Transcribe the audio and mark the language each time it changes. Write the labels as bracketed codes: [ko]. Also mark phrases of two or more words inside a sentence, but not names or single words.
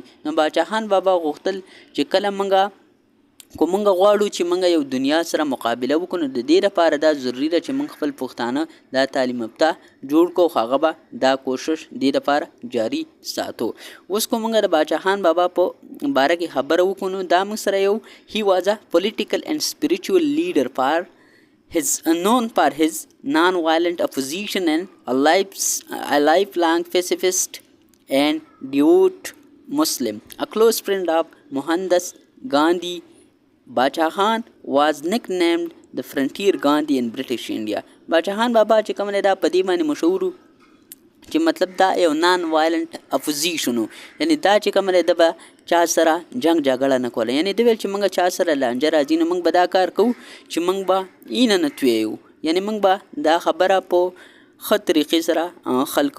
[ps] نو باچا خان بابا غوښتل چې کله موږ غواړو چې موږ یو دنیا سره مقابله وکړو نو د دې لپاره دا ضروري ده چې موږ خپل پښتانه دا تعلیم یافته جوړ کړو. هغه به دا کوشش دې لپاره جاری ساتو. اوس کو موږ د باچا خان بابا په باره کې خبره وکړو نو دا موږ سره یو [en] he was a political and spiritual leader for his known for his non-violent opposition and a lifelong pacifist and devout Muslim, a close friend of Mohandas Gandhi. Bacha Khan was nicknamed the Frontier Gandhi in British India. [ps] باچا خان بابا چې کوم دی دا په دې باندې مشهور چې مطلب دا یو [en] non-violent opposition [ps] و، یعنی دا چې کوم دی د به چا سره جنگ جګړه نه کوله. یعنی د ویل چې موږ چا سره لانجه راځي نو موږ به دا کار کوو چې موږ به اینه نه تویو، یعنی موږ به دا خبره په ښه طریقې سره خلکو.